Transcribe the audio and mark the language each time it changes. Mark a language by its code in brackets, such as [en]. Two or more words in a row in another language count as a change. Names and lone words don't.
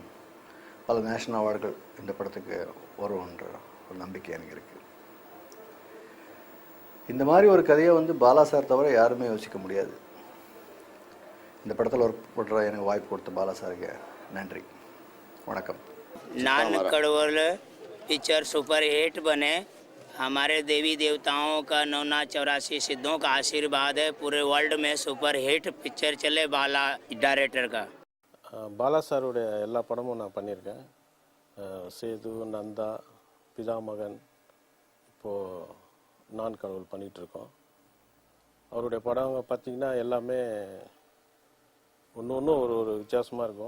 [ta] பல [en] national awards [ta] இந்த படத்துக்கு வரும்ன்ற ஒரு நம்பிக்கை எனக்கு இருக்குது. இந்த மாதிரி ஒரு கதையை வந்து பாலா சார் தவிர யாருமே யோசிக்க முடியாது. இந்த படத்தில் ஒர்க் பண்ணுற எனக்கு வாய்ப்பு கொடுத்த பாலா சாருக்கு நன்றி. வணக்கம். [hi] नान कड़वल पिक्चर [en] super hit [hi] बने, हमारे देवी देवताओं का 984 सिद्धों का आशीर्वाद है. पूरे वर्ल्ड में [en] super hit picture [hi] चले बाला डायरेक्टर का. [ta] பாலா சாருடைய எல்லா படமும் நான் பண்ணியிருக்கேன். சேது, நந்தா, பிதாமகன், இப்போது நான் கடவுள் பண்ணிகிட்ருக்கோம். அவருடைய படம் பார்த்திங்கன்னா எல்லாமே ஒன்று ஒரு வித்தியாசமாக இருக்கும்.